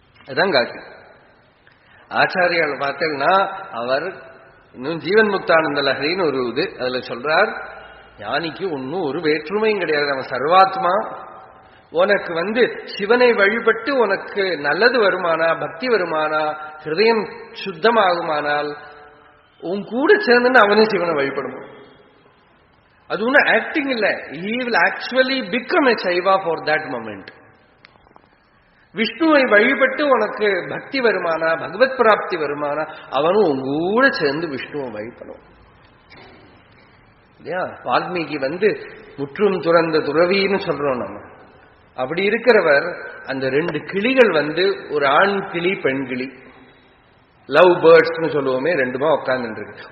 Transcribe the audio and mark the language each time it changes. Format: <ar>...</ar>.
<ta>அதான் காட்சி. ஆச்சாரியால் பார்த்தேன்னா அவர் இன்னும் ஜீவன் முக்தானந்த லஹரின்னு ஒரு இது அதுல சொல்றார், ஞானிக்கு ஒன்னும் ஒரு வேற்றுமையும் கிடையாது, அவன் சர்வாத்மா. உனக்கு சிவனை வழிபட்டு உனக்கு நல்லது வருமானா, பக்தி வருமானா, ஹிருதயம் சுத்தமாகுமானால் உன் கூட சேர்ந்துன்னு அவனே சிவனை வழிபடணும். அது ஒன்னும் ஆக்டிங் இல்ல,</ta> <en>he will actually become a Shaiva for that moment.</en> <ta>விஷ்ணுவை வழிபட்டு உனக்கு பக்தி வருமானா, பகவத் பிராப்தி வருமானா, அவனும் உங்கூட சேர்ந்து விஷ்ணுவை வழிபடும் இல்லையா. வால்மீகி முற்றும் துறந்த துறவின்னு சொல்றோம் நம்ம. அப்படி இருக்கிறவர் அந்த ரெண்டு கிளிகள் ஒரு ஆண் கிளி பெண் கிளி, லவ் பேர்ட்ஸ்னு சொல்லுவோமே, ரெண்டுமா உட்கார்ந்து இருக்கு.</ta>